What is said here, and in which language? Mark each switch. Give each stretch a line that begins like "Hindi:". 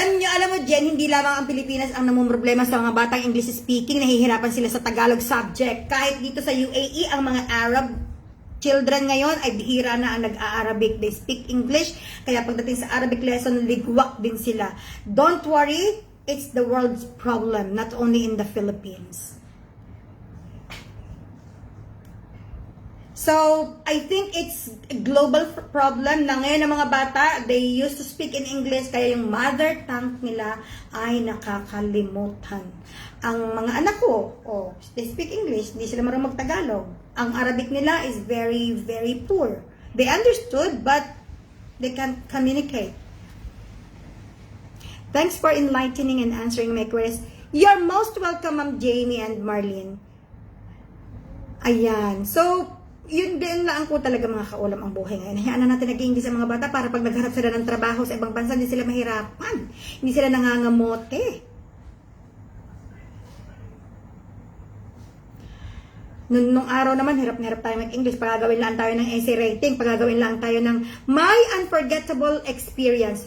Filipino: Alam mo Jen, hindi lamang ang Pilipinas ang namumroblema sa mga batang English speaking, nahihirapan sila sa Tagalog subject. Kahit dito sa UAE, ang mga Arab children ngayon ay bihira na ang nag-a-Arabic.
English: They speak English,
Filipino: kaya pagdating sa Arabic lesson, ligwak din sila.
English: Don't worry, it's the world's problem, not only in the Philippines. So, I think it's a global problem
Filipino: na ngayon ang mga bata,
English: they used to speak in English,
Filipino: kaya yung
English: mother tongue
Filipino: nila ay nakakalimutan. Ang mga anak ko,
English: they speak English,
Filipino: hindi sila marunong mag-Tagalog. Ang Arabic nila
English: is very, very poor. They understood, but they can't communicate. Thanks for enlightening and answering my queries. You're most welcome, Ma'am Jamie and Marlene.
Filipino: Ayan. So, yun din lang po talaga mga kaulam ang buhay ngayon. Hayaan na natin nag-English sa mga bata para pag nagharap sila ng trabaho sa ibang bansa, hindi sila mahirapan. Hindi sila nangangamote. Nung araw naman, hirap na hirap tayo mag-English. Pagagawin lang tayo ng essay rating, pagagawin lang tayo ng
English: my unforgettable experience.